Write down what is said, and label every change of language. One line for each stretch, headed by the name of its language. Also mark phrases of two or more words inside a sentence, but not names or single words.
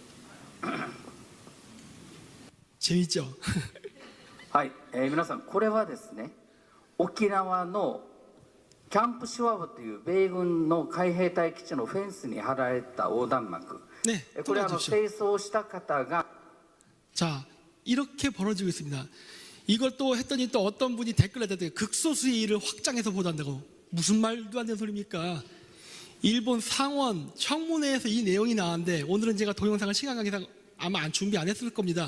Korean: 재밌죠?
Japanese: はい、皆さんこれはですね、沖縄のキャンプシュワブという米軍の海兵隊基地のフェンスに貼られた横断幕、
Korean: 네,
Japanese: これ清掃した方が
Korean: 자, 이렇게 벌어지고 있습니다. 이걸 또 했더니 또 어떤 분이 댓글에 대해 극소수의 일을 확장해서 보도한다고. 무슨 말도 안 되는 소리입니까? 일본 상원 청문회에서 이 내용이 나왔는데, 오늘은 제가 동영상을 시간 관계상 아마 준비 안 했을 겁니다.